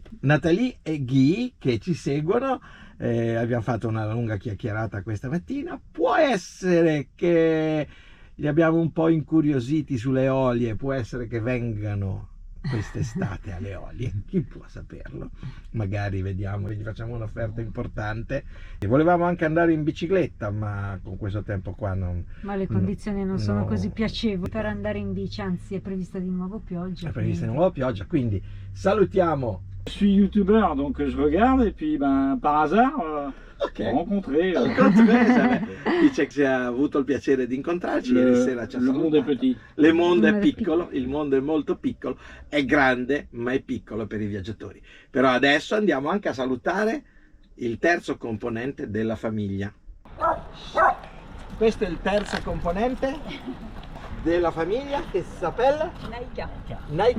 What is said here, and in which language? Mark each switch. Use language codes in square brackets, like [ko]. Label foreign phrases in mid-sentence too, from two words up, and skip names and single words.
[it] Nathalie e Guy che ci seguono, abbiamo fatto una lunga chiacchierata questa mattina, può essere che li abbiamo un po' incuriositi sulle olie, può essere che vengano quest'estate alle olie, chi può saperlo, magari vediamo, gli facciamo un'offerta importante. E volevamo anche andare in bicicletta, ma con questo tempo qua non, Ma le condizioni non sono no, così piacevoli per andare in bici, anzi è prevista di nuovo pioggia. è prevista di nuovo pioggia, quindi salutiamo. [fr] Je suis youtubeur, donc je regarde et puis ben, par hasard, Ok. ho rencontré [it] Dice che ha avuto il piacere di incontrarci ieri sera, ci ha [fr] le monde est [it] salutato. [fr] petit. [it] Le mondo è Il mondo è piccolo, il mondo è molto piccolo, è grande ma è piccolo per i viaggiatori. Però adesso andiamo anche a salutare il terzo componente della famiglia. Questo è il terzo componente della famiglia che si appella Naika.